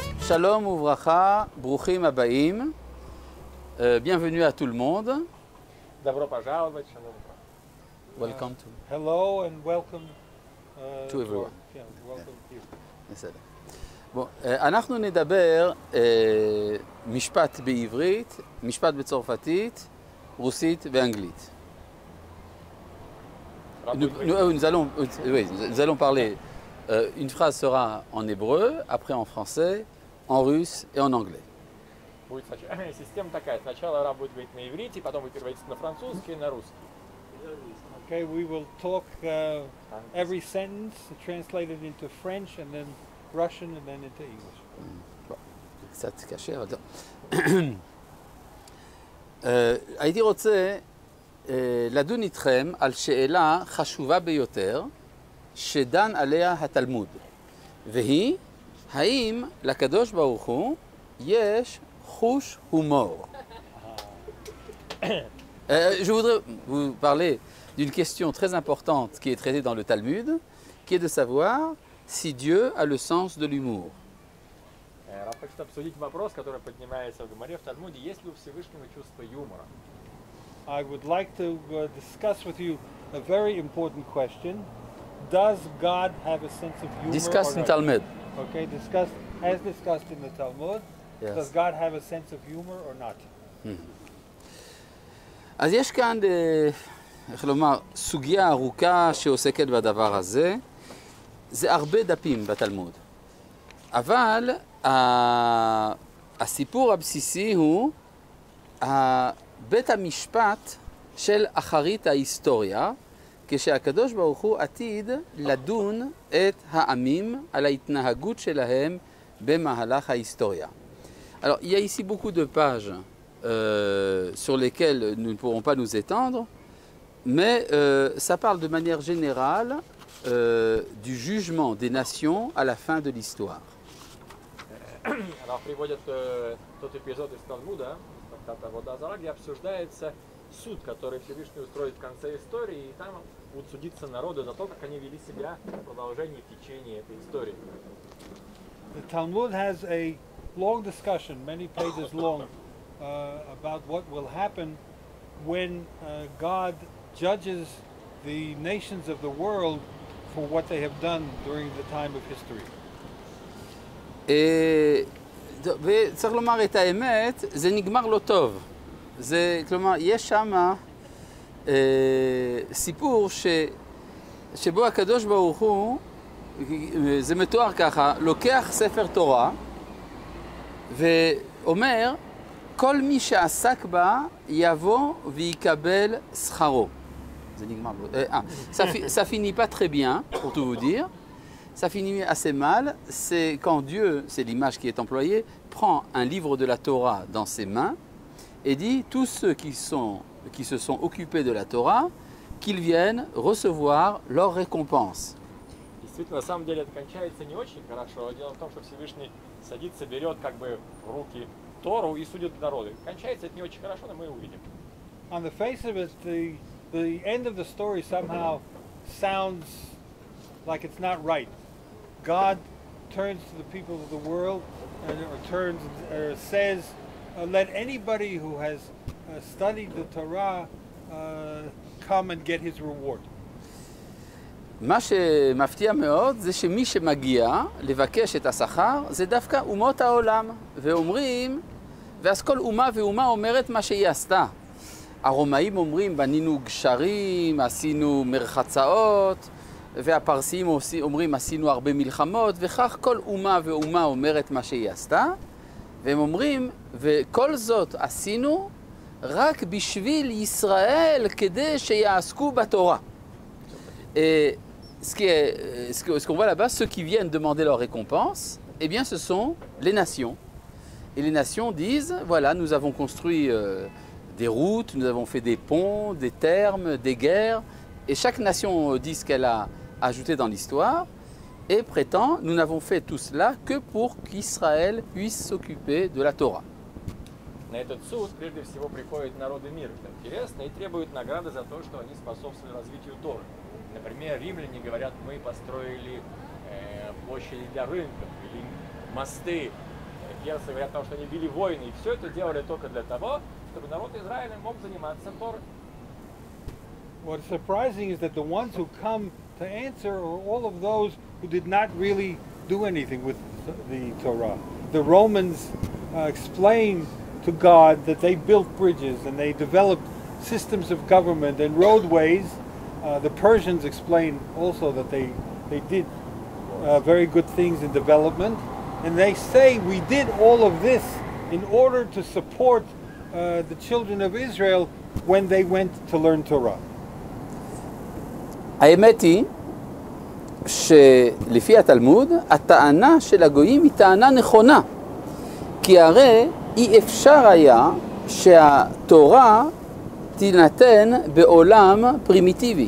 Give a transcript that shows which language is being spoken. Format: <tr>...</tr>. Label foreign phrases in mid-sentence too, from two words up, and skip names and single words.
<he>שלום וברכה, ברוכים הבאים.</he> <fr>Bienvenue à tout le monde.</fr> <ru>Добро пожаловать, шалом.</ru> <en>Welcome to. Hello and welcome To everyone. welcome to you.</en> <he>בסדר. בוא, אנחנו נדבר משפט בעברית, משפט בצרפתית, רוסית ואנגלית.</he> <fr>Nous allons parler. Une phrase sera en hébreu, après en français, en russe et en anglais.</fr> <ru>Система такая. Сначала Раб будет говорить на иврите, потом будет переводиться на французский и на русский.</ru> <en>Okay, we will talk every sentence translated into French and then Russian and then into English.</en> <fr>Bon,</fr> <he>קצת קשה, אבל הייתי רוצה לדון איתכם על שאלה חשובה ביותר שדן עליה התלמוד, והיא, האם לקדוש ברוך הוא יש חוש הומור?</he> <fr>Je voudrais vous parler d'une question très importante qui est traitée dans le Talmud, qui est de savoir si Dieu a le sens de l'humour.</fr> <ru>Раб хочет обсудить вопрос, который поднимается в Гемаре в Талмуде, есть ли у Всевышнего чувство юмора.</ru> <en>I would like to discuss with you a very important question. Does God have a sense of humor? Discuss or in not? Talmud. Okay, as discussed in the Talmud. Yes. Does God have a sense of humor or not?</en> <he>אז יש כאן, איך לומר, סוגיה ארוכה שעוסקת בדבר הזה. זה הרבה דפים בתלמוד. אבל הסיפור הבסיסי הוא בית המשפט של אחרית ההיסטוריה, כשהקדוש ברוך הוא עתיד לדון את העמים על ההתנהגות שלהם במהלך ההיסטוריה.</he> <fr>Alors, il y a ici beaucoup de pages sur lesquelles nous ne pourrons pas nous étendre, mais ça parle de manière générale du jugement des nations à la fin de l'histoire.</fr> <ru>Раб приводит тот эпизод из Талмуда, трактата Водозара, где обсуждается суд, который Всевышний устроит в конце истории, и там будут судиться народы за то, как они вели себя в продолжении, в течение этой истории.</ru> <en>The Talmud has a long discussion, many pages long, about what will happen when God judges the nations of the world for what they have done during the time of history.</en> <he>וצריך לומר את האמת, זה נגמר לא טוב. זה, כלומר, יש שם סיפור שבו הקדוש ברוך הוא, זה מתואר ככה, לוקח ספר תורה ואומר, כל מי שעסק בה יבוא ויקבל שכרו. זה נגמר לא...</he> <fr>Ça finit pas très bien, pour tout vous dire. Ça finit assez mal, c'est quand Dieu, c'est l'image qui est employée, prend un livre de la Torah dans ses mains et dit tous ceux qui se sont occupés de la Torah, qu'ils viennent recevoir leur récompense.</fr> <ru>Действительно, на самом деле это кончается не очень хорошо. Дело в том, что Всевышний садится, берет как бы в руки Тору и судит народы. Кончается это не очень хорошо, но мы увидим.</ru> <en>On the face of it, the end of the story somehow sounds like it's not right. God turns to the people of the world or says, let anybody who has studied the Torah come and get his reward.</en> <he>מה שמפתיע מאוד זה שמי שמגיע לבקש את השכר זה דווקא אומות העולם, ואומרים, ואז כל אומה ואומה אומרת מה שהיא עשתה. הרומאים אומרים בנינו גשרים, עשינו מרחצאות, והפרסים אומרים עשינו הרבה מלחמות, וכך כל אומה ואומה אומרת מה שהיא עשתה, והם אומרים, וכל זאת עשינו רק בשביל ישראל כדי שיעסקו בתורה.</he> <fr>Ce qu'on voit là-bas, ceux qui viennent demander leur récompense, eh bien ce sont les nations. Et les nations disent, voilà, nous avons construit des routes, nous avons fait des ponts, des thermes, des guerres, et chaque nation dit ce qu'elle a ajouté dans l'histoire, et prétend, nous n'avons fait tout cela que pour qu'Israël puisse s'occuper de la Torah.</fr> <ru>На этот суд прежде всего приходят народы мира, что интересно, и требуют награды за то, что они способствовали развитию Торы. Например, римляне говорят, мы построили площади для рынков или мосты, персы говорят о том, что они вели войны, и все это делали только для того, чтобы народ Израиля мог заниматься Торой.</ru> <en>What's surprising is that the ones who come to answer are all of those who did not really do anything with the Torah. The Romans explain to God that they built bridges and they developed systems of government and roadways. The Persians explain also that they did very good things in development. And they say we did all of this in order to support the children of Israel when they went to learn Torah.</en> <he>האמת היא שלפי התלמוד, הטענה של הגויים היא טענה נכונה. כי הרי אי אפשר היה שהתורה תינתן בעולם פרימיטיבי.</he>